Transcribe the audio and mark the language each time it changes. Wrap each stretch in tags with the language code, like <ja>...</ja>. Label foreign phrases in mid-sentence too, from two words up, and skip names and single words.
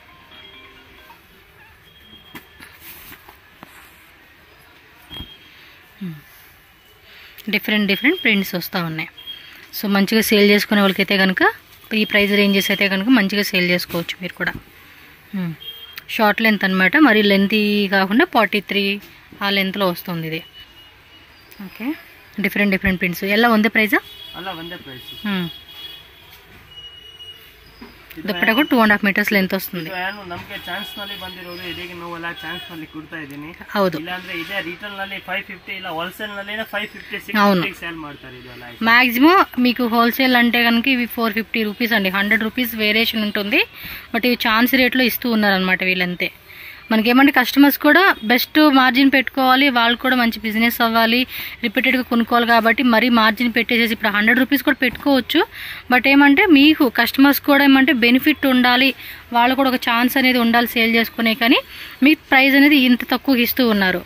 <en>different prints</en> <te>వస్తూ ఉన్నాయి. సో మంచిగా సేల్ చేసుకునే వాళ్ళకైతే కనుక ఈ ప్రైస్ రేంజెస్ అయితే కనుక మంచిగా సేల్ చేసుకోవచ్చు మీరు కూడా.</te> <en>short length</en> <te>అనమాట, మరి లెంత్ కాకుండా 43 ఆ లెంత్లో వస్తుంది ఇది.</te> <kn>ಓಕೆ</kn> <en>different prints</en> <kn>ಎಲ್ಲ ಒಂದೇ ಪ್ರೈಸಾ? ಅಲ್ಲ ಒಂದೇ ಪ್ರೈಸ್. ದುಪ್ಪಟ್ಟ ಕೂಡ</kn> <en>2.5 meters length</en> <kn>ವస్తుంది. ನಾನು ನಮಗೆ ಚಾನ್ಸ್ ನಲ್ಲಿ ಬಂದಿರೋದು ಇದೀಗ ನೋವಲ್ಲ ಚಾನ್ಸ್ ನಲ್ಲಿ ಕೊಡ್ತಾ ಇದೀನಿ. ಹೌದು. ಇಲ್ಲ ಅಂದ್ರೆ ಇದೇ ರಿಟೇಲ್ ನಲ್ಲಿ 550 ಇಲ್ಲ ಹೋಲ್ಸೇಲ್ ನಲ್ಲಿ 550 650 ಸೇಲ್ ಮಾಡ್ತಾರೆ ಇದೆಲ್ಲ.</kn> <te>మ్యాక్సిమం మీకు హోల్సేల్ అంటే కనుక ఇవి 450 రూపీస్ అండి. 100 రూపీస్ వేరియేషన్ ఉంటుంది. బట్ ఇవి ఛాన్స్ రేట్లో ఇస్తూ ఉన్నారనమాట వీళ్ళంతే. మనకేమంటే కస్టమర్స్ కూడా</te> <en>best margin</en> <te>పెట్టుకోవాలి, వాళ్ళు కూడా మంచి బిజినెస్ అవ్వాలి, రిపీటెడ్గా కొనుక్కోవాలి. కాబట్టి మరీ మార్జిన్ పెట్టేసేసి ఇప్పుడు 100 రూపీస్ కూడా పెట్టుకోవచ్చు. బట్ ఏమంటే మీకు కస్టమర్స్ కూడా ఏమంటే బెనిఫిట్ ఉండాలి, వాళ్ళు కూడా ఒక ఛాన్స్ అనేది ఉండాలి సేల్ చేసుకునే, కానీ మీకు ప్రైస్ అనేది ఇంత తక్కువ ఇస్తూ ఉన్నారు.</te>